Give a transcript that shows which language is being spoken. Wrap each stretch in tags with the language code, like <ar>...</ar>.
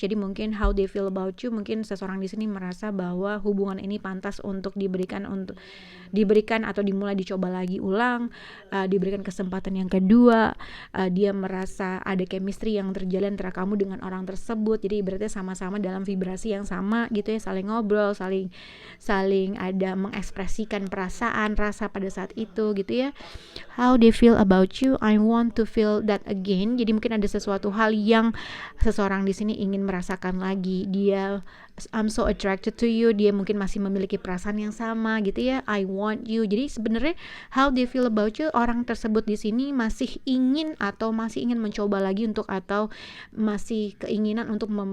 <id>Jadi mungkin</id> <en>how they feel about you,</en> <id>mungkin seseorang di sini merasa bahwa hubungan ini pantas untuk diberikan atau dimulai dicoba lagi ulang, diberikan kesempatan yang kedua. Dia merasa ada chemistry yang terjalin antara kamu dengan orang tersebut. Jadi ibaratnya sama-sama dalam vibrasi yang sama gitu ya, saling ngobrol, saling ada mengekspresikan perasaan, rasa pada saat itu gitu ya.</id> <en>How they feel about you, I want to feel that again.</en> <id>Jadi mungkin ada sesuatu hal yang seseorang di sini ingin merasakan lagi. Dia</id> <en>I'm so attracted to you,</en> <id>dia mungkin masih memiliki perasaan yang sama gitu ya.</id> <en>I want you.</en> <id>Jadi sebenarnya</id> <en>how they feel about you,</en> <id>orang tersebut di sini masih ingin atau masih ingin mencoba lagi atau masih keinginan untuk</id>